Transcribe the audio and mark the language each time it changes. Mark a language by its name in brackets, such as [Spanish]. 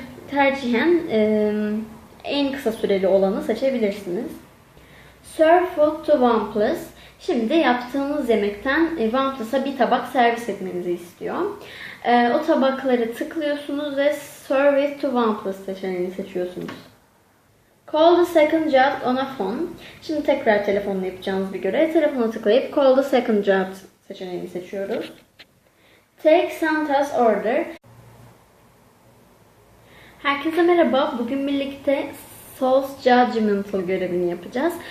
[Turkish] Tercihen en kısa süreli olanı seçebilirsiniz. [English] Serve food to OnePlus. [Turkish] Şimdi yaptığınız yemekten OnePlus'a bir tabak servis etmenizi istiyor. O tabakları tıklıyorsunuz ve [English] Serve it to OnePlus [Turkish] seçeneğini seçiyorsunuz. [English] Call the second job on a phone. [Turkish] Şimdi tekrar telefonla yapacağınız bir görev. Telefona tıklayıp [English] Call the second job [Turkish] seçeneğini seçiyoruz. [English] Take Santa's order. [Turkish] Herkese merhaba. Bugün birlikte Sous Judgemental görevini yapacağız.